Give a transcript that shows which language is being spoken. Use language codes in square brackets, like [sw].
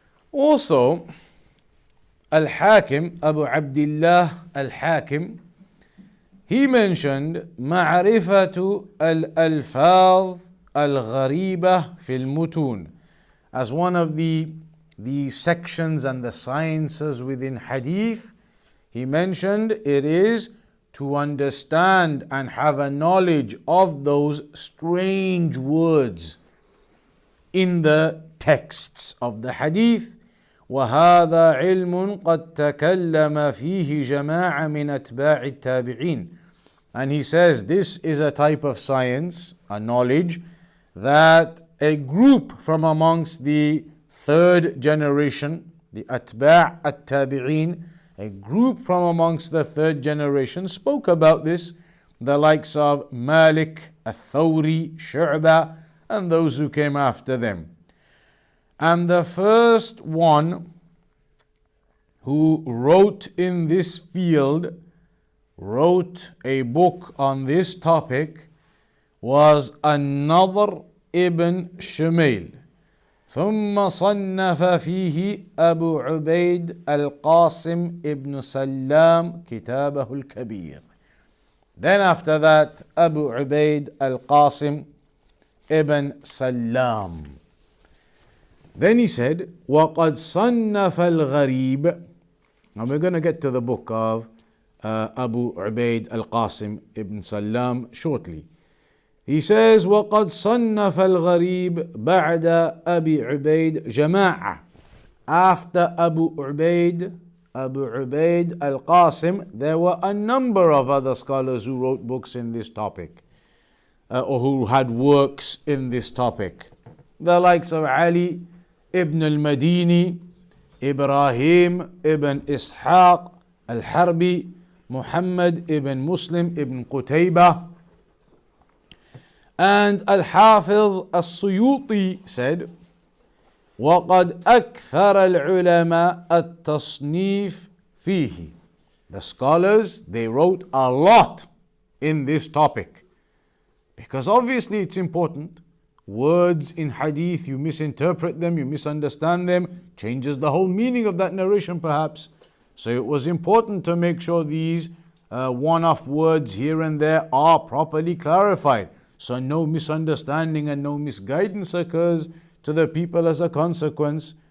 [en] Also, Al-Hakim, Abu Abdullah Al-Hakim, he mentioned [ar] معرفة الألفاظ الغريبة في المتون [en] as one of the sections and the sciences within Hadith. He mentioned it is to understand and have a knowledge of those strange words in the texts of the Hadith. [ar] وهذا علم قد تكلم فيه جماعة من أتباع التابعين. [en] And he says this is a type of science, a knowledge, that a group from amongst the third generation, the Atba' at-Tabi'een, a group from amongst the third generation spoke about this, the likes of Malik, Al-Thawri, Shu'bah, and those who came after them. And the first one who wrote in this field, wrote a book on this topic, was An-Nadhr ibn Shumayl. [ar] ثم صنف فيه أبو عبيد القاسم ibn سلام كتابه الكبير. [en] Then after that, Abu Ubayd al-Qasim ibn Salam. Then he said, [ar] وَقَدْ صَنَّفَ الْغَرِيبِ. [en] Now we're going to get to the book of Abu Ubayd al-Qasim ibn Salam shortly. He says, [ar] وَقَدْ صَنَّفَ الْغَرِيبِ بَعْدَ أَبِي عُبَيْدٍ جَمَاعَةً. [en] After Abu Ubayd al-Qasim, there were a number of other scholars who wrote books in this topic, or who had works in this topic. The likes of Ali ibn al-Madini, Ibrahim ibn Ishaq al-Harbi, Muhammad ibn Muslim ibn Qutaybah. And Al-Hafiz As-Suyuti said, [ar] وَقَدْ أَكْثَرَ الْعُلَمَاءَ التَّصْنِيفِ فِيهِ. [en] The scholars, they wrote a lot in this topic. Because obviously it's important. words in hadith, you misinterpret them, you misunderstand them, changes the whole meaning of that narration perhaps. So it was important to make sure these one-off words here and there are properly clarified, so no misunderstanding and no misguidance occurs to the people as a consequence.